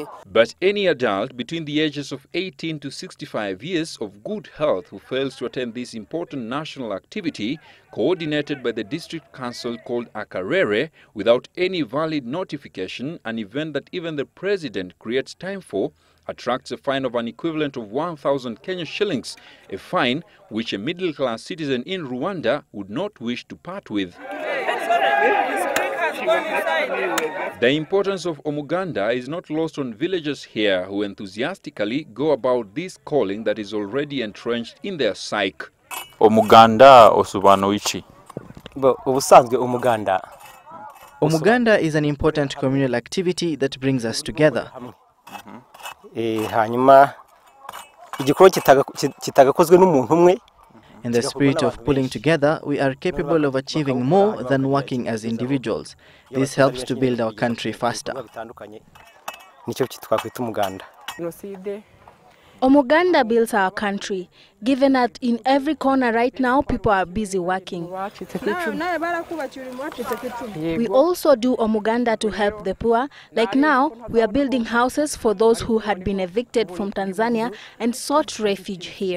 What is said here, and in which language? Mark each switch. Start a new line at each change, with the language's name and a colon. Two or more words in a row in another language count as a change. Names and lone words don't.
English: But any adult between the ages of 18 to 65 years of good health who fails to attend this important national activity, coordinated by the district council called Akarere, without any valid notification, an event that even the president creates time for, attracts a fine of an equivalent of 1,000 Kenya shillings, a fine which a middle-class citizen in Rwanda would not wish to part with. The importance of Umuganda is not lost on villagers here who enthusiastically go about this calling that is already entrenched in their psyche.
Kinyarwanda: Umuganda osobanu iki? Ubusanzwe Umuganda.
English: Umuganda is an important communal activity that brings us together.
Kinyarwanda: Hanyuma igikorwa kitagakozwe n'umuntu umwe.
English: In the spirit of pulling together, we are capable of achieving more than working as individuals. This helps to build our country faster.
Kinyarwanda: Nicyo twakwita Umuganda.
English: Umuganda builds our country, given that in every corner right now people are busy working. We also do Umuganda to help the poor. Like now, we are building houses for those who had been evicted from Tanzania and sought refuge here.